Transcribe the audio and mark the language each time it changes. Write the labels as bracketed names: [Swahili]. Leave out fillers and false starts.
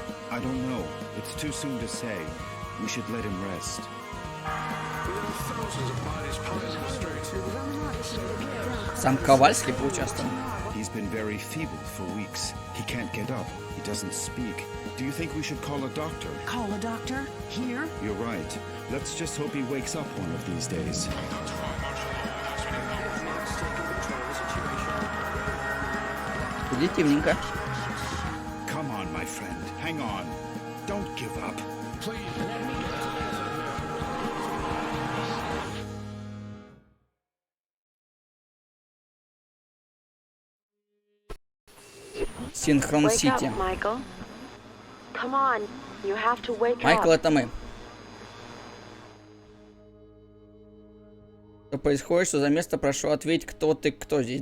[English] I don't know. It's too soon to say. We should let him rest. [Russian] Сам Ковальский поучаствовал. [English] He's been very feeble for weeks. He can't get up. He doesn't speak. Do you think we should call a doctor? Call a doctor? Here? You're right. Let's just hope he wakes up one of these days. [Russian] Позитивненько. [English] Come on, my friend. Hang on. Don't give up. Synchroncity. Michael. Come on, you have to wake up. [Russian] Майкл, это мы. Что происходит, что за место, прошу ответить, кто ты, кто здесь.